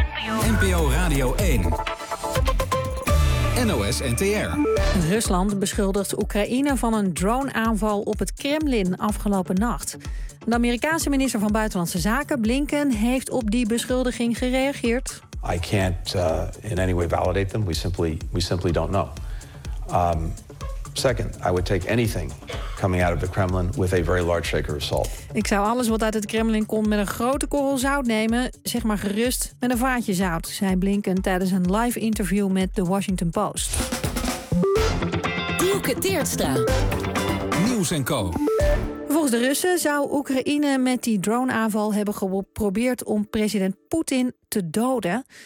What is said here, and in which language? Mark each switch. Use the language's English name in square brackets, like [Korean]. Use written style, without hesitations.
[Dutch] NPO Radio 1. NOS NTR. Rusland beschuldigt Oekraïne van een droneaanval op het Kremlin afgelopen nacht. De Amerikaanse minister van Buitenlandse Zaken, Blinken, heeft op die beschuldiging gereageerd. [English] I can't in any way validate them. We simply don't know. Second, I would take anything coming out of the Kremlin with a very large shaker of salt. [Dutch] Ik zou alles wat uit het Kremlin komt met een grote korrel zout nemen, zeg maar gerust met een vaatje zout, zei Blinken tijdens een live interview met The Washington Post. Dielke Teertstra. Nieuws en co. Volgens de Russen zou Oekraïne met die droneaanval hebben geprobeerd om president Poetin te doden.